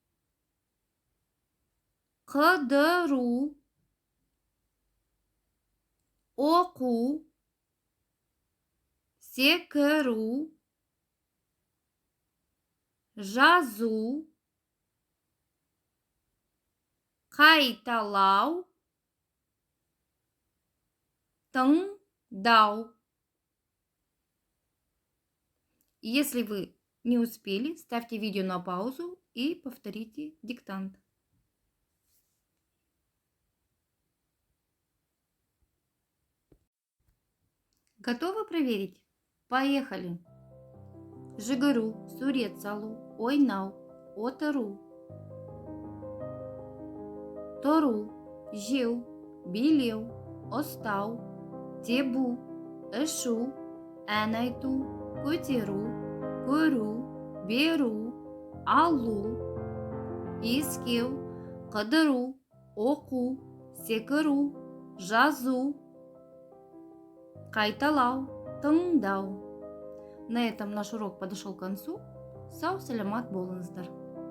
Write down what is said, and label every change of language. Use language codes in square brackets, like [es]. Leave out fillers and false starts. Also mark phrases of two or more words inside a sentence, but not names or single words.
[kk] қыдыру, оқу, секіру, жазу, қайталау, тыңдау. [ru] Если вы не успели, ставьте видео на паузу и повторите диктант. Готовы проверить? Поехали! [kk] Жүгіру, сурет салу, ойнау, отыру, тұру, жеу, билеу, ұстау, тебу, ішу, ән айту, көтеру, көру, беру, алу, иіскеу, қыдыру, оқу, секіру, жазу, қайталау, тыңдау. [ru] На этом наш урок подошел к концу. [kk] Сау саламат болыңыздар.